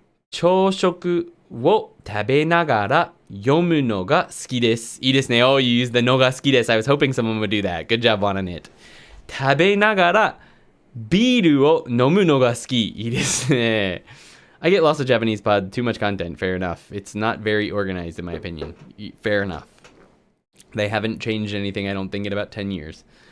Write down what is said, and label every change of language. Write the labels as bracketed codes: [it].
[ja] 朝食を食べながら読むのが好きです。いいですね。 [en] Oh, you used the のが好きです。 I was hoping someone would do that. Good job on it. [ja] 食べながらビールを飲むのが好き。いいですね。 [en] I get lost of Japanese pod. Too much content. Fair enough. It's not very organized in my opinion. Fair enough. They haven't changed anything, I don't think, in about 10 years.